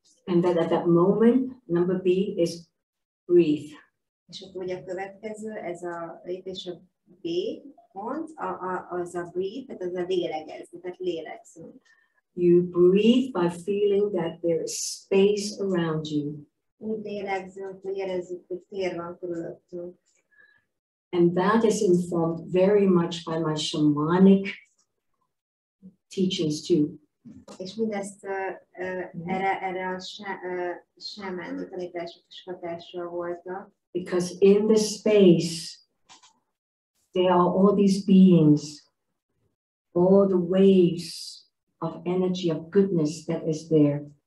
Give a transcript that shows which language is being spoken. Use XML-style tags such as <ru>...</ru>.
<en>And then at that moment, number B is breathe.</en> <hu>És akkor ugye a következő, ez a lépés a B pont, az a breathe, tehát az a lélegezni, tehát lélegzünk.</hu> <en>You breathe by feeling that there is space around you.</en> <hu>Úgy lélegzünk, hogy érezzük, hogy tér van körülöttünk.</hu> <en>And that is informed very much by my shamanic teachings too.</en> <hu>És mindezt erre a sámáni tanítások is hatással voltak.</hu> <en>Because in this space, there are all these beings, all the waves of energy, of goodness that is there.</en>